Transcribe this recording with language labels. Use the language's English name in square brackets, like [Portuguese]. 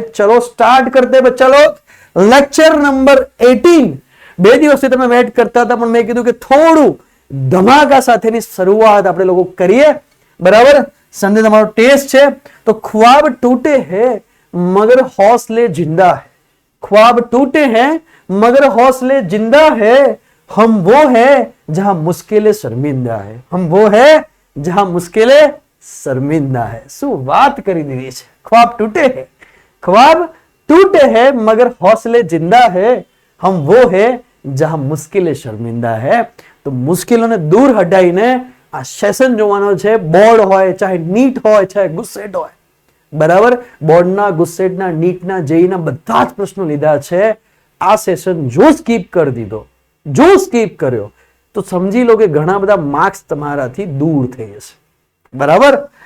[Hindi] चलो स्टार्ट करते हैं. चलो लेक्चर नंबर 18. [Gujarati] 2 દિવસથી તમે વેટ કરતા હતા, પણ મેં કીધું કે થોડું ધમાકા સાથેની શરૂઆત આપણે લોકો કરીએ. બરાબર? સંડે તમારો ટેસ્ટ છે. [Hindi] તો ખ્વાબ ટૂટે હૈ मगर हौसले जिंदा है. ख्वाब टूटे हैं मगर हौसले जिंदा है. हम वो है जहां मुश्किलें शर्मिंदा है. हम वो है जहां मुश्किलें शर्मिंदा है. [Gujarati] શું વાત કરી દીધી છે. [Hindi] ख्वाब टूटे हैं, ख्वाब टूटे हैं मगर हौसले जिंदा है. हम वो है जहां मुश्किलें शर्मिंदा है. [Gujarati] તો મુશ્કેલોને દૂર હટાવીને આ સેશન જોવાનો છે. બોર્ડ હોય ચાહે નીટ હોય ચાહે ગુસ્સેટ હોય. બરાબર? બોર્ડના, ગુસ્સેટના, નીટના, જેઈના બધા જ પ્રશ્નો લીધા છે. આ સેશન જો સ્કીપ કરી દીધો, જો સ્કીપ કર્યો તો સમજી લો કે ઘણા બધા માર્ક્સ તમારાથી દૂર થઈ જશે. બરાબર?